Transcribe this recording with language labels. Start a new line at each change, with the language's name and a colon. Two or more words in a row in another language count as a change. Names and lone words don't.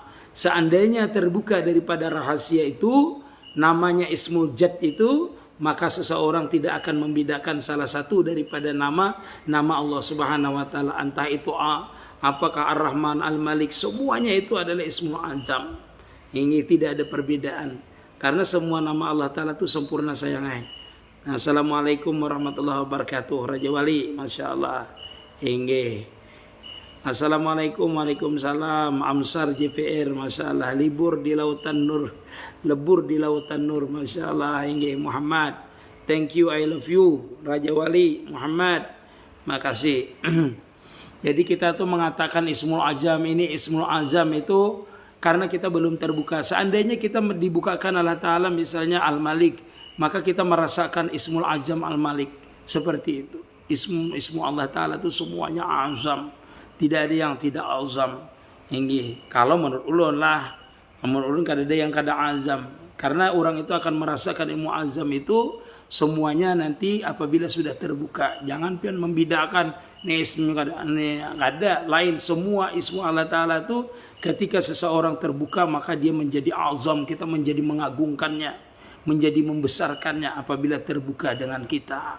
Indonesian: Seandainya terbuka daripada rahasia itu, namanya Ismul Jad itu, maka seseorang tidak akan membedakan salah satu daripada nama Allah
Arabic: سبحانه وتعالى.
Indonesian: Entah itu apakah Ar-Rahman, Al-Malik, semuanya itu adalah Ismul Azam. Ini tidak ada perbedaan. Karena semua nama Allah Ta'ala itu sempurna sayangnya.
Arabic: السلام عليكم ورحمة الله وبركاته.
Indonesian: Raja Wali,
Arabic: ما شاء الله. السلام عليكم، وعليكم السلام.
Indonesian: Amsar JPR,
Arabic: ما شاء الله.
Indonesian: Lebur di lautan nur,
Arabic: ما شاء الله.
Indonesian: Muhammad,
English: thank you, I love you.
Indonesian: Raja Wali, Muhammad, makasih. Jadi kita tuh mengatakan Ismul Azam ini, Ismul Azam itu karena kita belum terbuka. Seandainya kita dibukakan Allah Ta'ala misalnya Al-Malik, maka kita merasakan Ismul Azam Al-Malik. Seperti itu. Ismu Allah Ta'ala itu semuanya azam. Tidak ada yang tidak azam.
Banjar: Kalau menurut ulun lah. Menurut ulun kada ada yang kada azam.
Indonesian: Karena orang itu akan merasakan ilmu azam itu semuanya nanti apabila sudah terbuka.
Banjar: Jangan pian membedakan ini ismu ini ada lain.
Indonesian: Semua ismu Allah Ta'ala itu ketika seseorang terbuka maka dia menjadi azam. Kita menjadi mengagungkannya, menjadi membesarkannya apabila terbuka dengan kita.